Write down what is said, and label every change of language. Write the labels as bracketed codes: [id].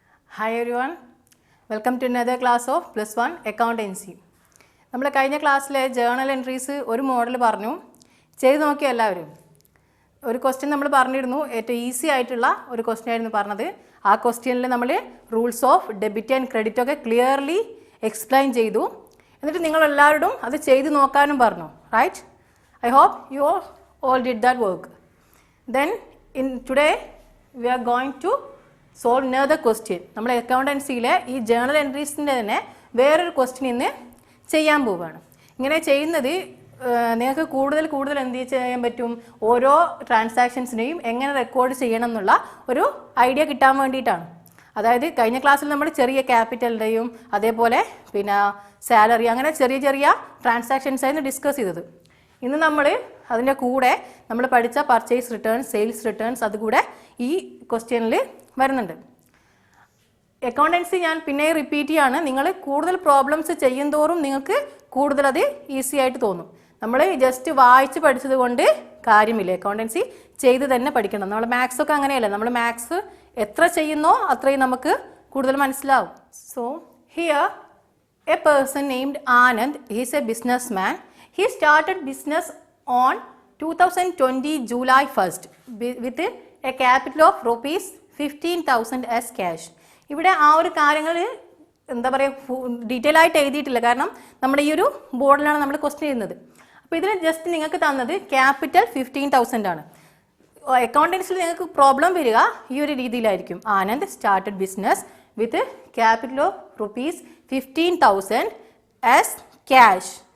[en] Hi everyone, welcome to another class of plus 1 accountancy. [ml] നമ്മൾ കഴിഞ്ഞ ക്ലാസ്സിലെ ജേർണൽ എൻട്രീസ് ഒരു മോഡൽ പറഞ്ഞു, ചെയ്ത് നോക്കിയ എല്ലാവരും. ഒരു ക്വസ്റ്റ്യൻ നമ്മൾ പറഞ്ഞിരുന്നു, ഏറ്റവും ഈസി ആയിട്ടുള്ള ഒരു ക്വസ്റ്റ്യൻ ആയിരുന്നു പറഞ്ഞത്. ആ ക്വസ്റ്റ്യനിൽ നമ്മൾ rules of debit and credit ഒക്കെ ക്ലിയർലി എക്സ്പ്ലെയിൻ ചെയ്തു. എന്നിട്ട് നിങ്ങളെല്ലാവരോടും അത് ചെയ്ത് നോക്കാനും പറഞ്ഞു, right? [en] I hope you all did that work. Then in today we are going to solve another question. [ml] നമ്മൾ അക്കൗണ്ടൻസിയിലെ ഈ ജേർണൽ എൻട്രീസിൻ്റെ തന്നെ വേറൊരു ക്വസ്റ്റ്യൻ ഇന്ന് ചെയ്യാൻ പോവുകയാണ്. ഇങ്ങനെ ചെയ്യുന്നത് നിങ്ങൾക്ക് കൂടുതൽ എന്ത് ചെയ്യാൻ പറ്റും, ഓരോ ട്രാൻസാക്ഷൻസിനെയും എങ്ങനെ റെക്കോർഡ് ചെയ്യണം എന്നുള്ള ഒരു ഐഡിയ കിട്ടാൻ വേണ്ടിയിട്ടാണ്. അതായത് കഴിഞ്ഞ ക്ലാസ്സിൽ നമ്മൾ ചെറിയ ക്യാപിറ്റലിൻ്റെയും അതേപോലെ പിന്നെ സാലറി അങ്ങനെ ചെറിയ ട്രാൻസാക്ഷൻസ് ആയിരുന്നു ഡിസ്കസ് ചെയ്തത്. ഇന്ന് നമ്മൾ അതിൻ്റെ കൂടെ നമ്മൾ പഠിച്ച പർച്ചേസ് റിട്ടേൺസ്, സെയിൽസ് റിട്ടേൺസ് അതുകൂടെ ഈ ക്വസ്റ്റ്യനിൽ വരുന്നുണ്ട്. അക്കൗണ്ടൻസി ഞാൻ പിന്നെ റിപ്പീറ്റ് ചെയ്യാണ്, നിങ്ങൾ കൂടുതൽ പ്രോബ്ലംസ് ചെയ്യും തോറും നിങ്ങൾക്ക് കൂടുതൽ അത് ഈസി ആയിട്ട് തോന്നും. നമ്മൾ ജസ്റ്റ് വായിച്ച് പഠിച്ചത് കൊണ്ട് കാര്യമില്ല, അക്കൗണ്ടൻസി ചെയ്ത് തന്നെ പഠിക്കണം. നമ്മൾ മാത്സ് ഒക്കെ അങ്ങനെയല്ല, നമ്മൾ മാത്സ് എത്ര ചെയ്യുന്നോ അത്രയും നമുക്ക് കൂടുതൽ മനസ്സിലാവും. [en] So here a person named Anand, he is a business man. He started business on 2020 July 1st with a capital of rupees 15,000 as cash. [ml] ഇവിടെ ആ ഒരു കാര്യങ്ങൾ എന്താ പറയുക ഡീറ്റെയിൽ ആയിട്ട് എഴുതിയിട്ടില്ല, കാരണം നമ്മുടെ ഈ ഒരു ബോർഡിലാണ് നമ്മൾ ക്വസ്റ്റ്യൻ ചെയ്യുന്നത്. അപ്പോൾ ഇതിൽ ജസ്റ്റ് നിങ്ങൾക്ക് തന്നത് ക്യാപിറ്റൽ 15,000 ആണ്. അക്കൗണ്ടൻസിൽ നിങ്ങൾക്ക് പ്രോബ്ലം വരിക ഈ ഒരു രീതിയിലായിരിക്കും. [en] Anand started business with capital of rupees 15,000 as cash.